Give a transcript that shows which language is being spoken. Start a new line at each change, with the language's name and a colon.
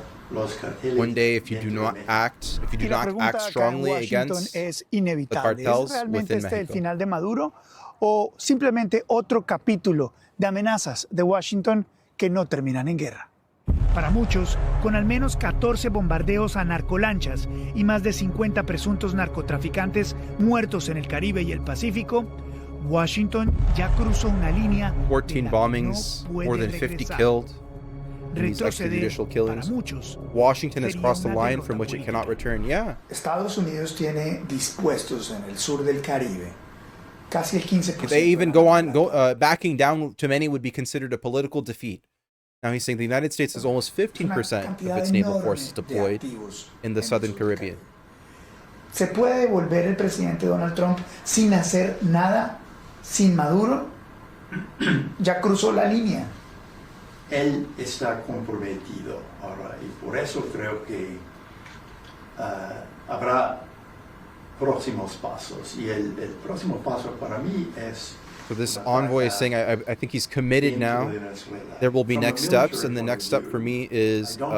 English: One day, if you do not act strongly against the cartels within
Spanish: ¿Es el
English: Mexico.
Spanish: final de Maduro o simplemente otro capítulo de amenazas de Washington que no terminan en guerra? Para muchos, con al menos 14 bombardeos a narcolanchas y más de 50 presuntos narcotraficantes muertos en el Caribe y el Pacífico, Washington ya cruzó una línea
English: 14 bombings, more than 50 killed in these extrajudicial killings. Washington has crossed the line from which it cannot return. Yeah.
Spanish: Estados Unidos tiene dispuestos en el sur del Caribe casi el 15%.
English: They even backing down to many would be considered a political defeat. Now he's saying the United States has almost 15% of its naval forces deployed in the southern Caribbean.
Spanish: ¿Se puede devolver el presidente Donald Trump sin hacer nada, sin Maduro? Ya cruzó la línea. Él está comprometido ahora y por eso creo que habrá próximos pasos y el próximo paso para mí es.
English: So this envoy is saying, I think he's committed now. There will be next steps, and the next step for me is